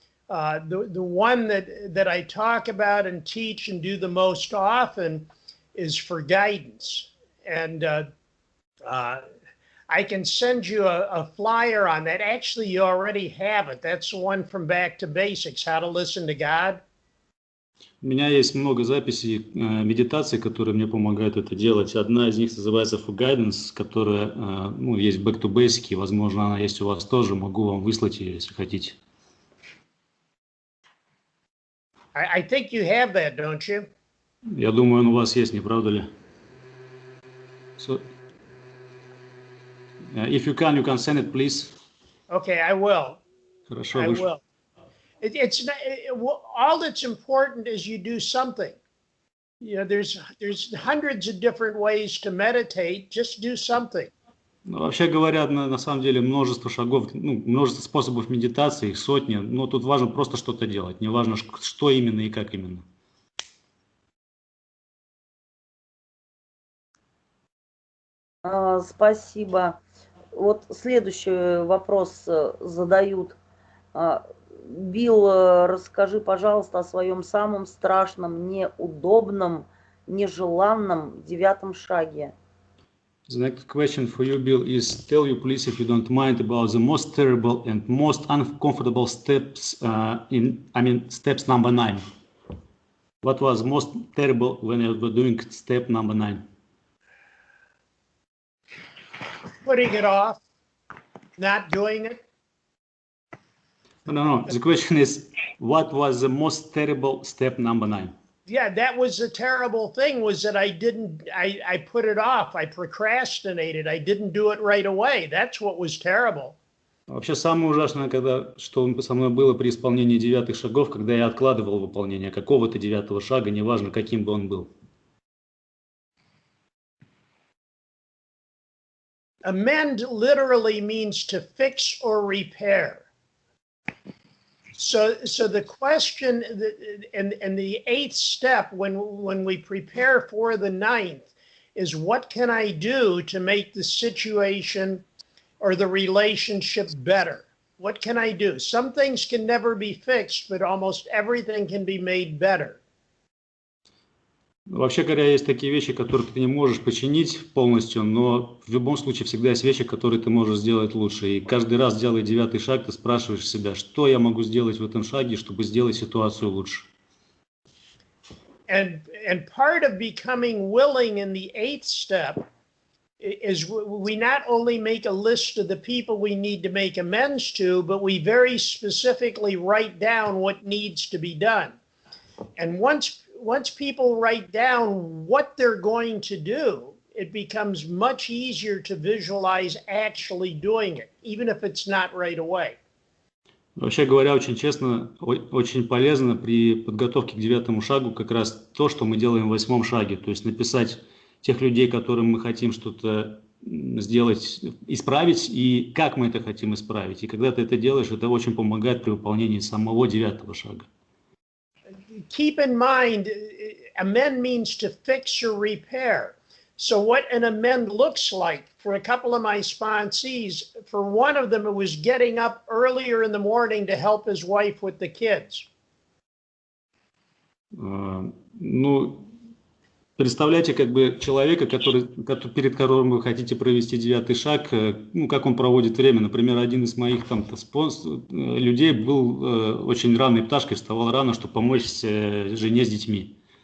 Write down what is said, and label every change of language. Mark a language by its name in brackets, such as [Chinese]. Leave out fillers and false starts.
[English] The one that I talk about and teach and do the most often is for guidance. And I can send you a flyer on that. Actually, you already have it. That's the one from Back to Basics, How to Listen to God. [Russian] У меня есть много записей медитаций, которые мне помогают это делать. Одна из них называется For Guidance, которая есть Back to Basics, и, возможно, она есть у вас тоже. Могу вам выслать ее, если хотите. [English] I think you have that, don't you? [Russian] Я думаю, он у вас есть, не правда ли? [English] So, if you can send it, please. Okay, I will. [Russian] Хорошо, [English] I will. It's not, all that's important is you do something. You know, there's hundreds of different ways to meditate. Just do something. [Russian] Ну, вообще говоря, на самом деле множество шагов, множество способов медитации, их сотни. Но тут важно просто что-то делать. Не важно, что именно и как именно. Спасибо. Вот следующий вопрос задают. Билл, расскажи, пожалуйста, о своем самом страшном, неудобном, нежеланном 9 шаге. [English] The next question for you, Bill, is tell you please, if you don't mind, about the most terrible and most uncomfortable steps steps number 9. What was most terrible when you were doing step number 9? Putting it off, not doing it. No. The question is, what was the most terrible step number 9? Yeah, that was the terrible thing, was that I put it off. I procrastinated. I didn't do it right away. That's what was terrible. [Russian] Вообще самое ужасное, что со мной было при исполнении 9 шагов, когда я откладывал выполнение какого-то 9 шага, неважно, каким бы он был. [English] Amend literally means to fix or repair. So the question and the 8th step when we prepare for the 9th is, what can I do to make the situation or the relationship better? What can I do? Some things can never be fixed, but almost everything can be made better. [Russian] Вообще говоря, есть такие вещи, которые ты не можешь починить полностью, но в любом случае всегда есть вещи, которые ты можешь сделать лучше. И каждый раз, делая 9-й шаг, ты спрашиваешь себя, что я могу сделать в этом шаге, чтобы сделать ситуацию лучше. [English] And part of becoming willing in the 8th step is we not only make a list of the people we need to make amends to, but we very specifically write down what needs to be done. And once people write down what they're going to do, it becomes much easier to visualize actually doing it, even if it's not right away. [Russian] Вообще говоря, очень честно, очень полезно при подготовке к 9-му шагу как раз то, что мы делаем в 8-м шаге. То есть написать тех людей, которым мы хотим что-то сделать, исправить, и как мы это хотим исправить. И когда ты это делаешь, это очень помогает при выполнении самого 9-го шага. [English] Keep in mind, amend means to fix or repair. So what an amend looks like for a couple of my sponsees, for one of them, it was getting up earlier in the morning to help his wife with the kids. [Russian] Ну, представляете, как бы человека, перед которым вы хотите провести 9-й шаг, ну, как он проводит время. Например, один из моих там людей был очень ранней пташкой, вставал рано, чтобы помочь жене с детьми.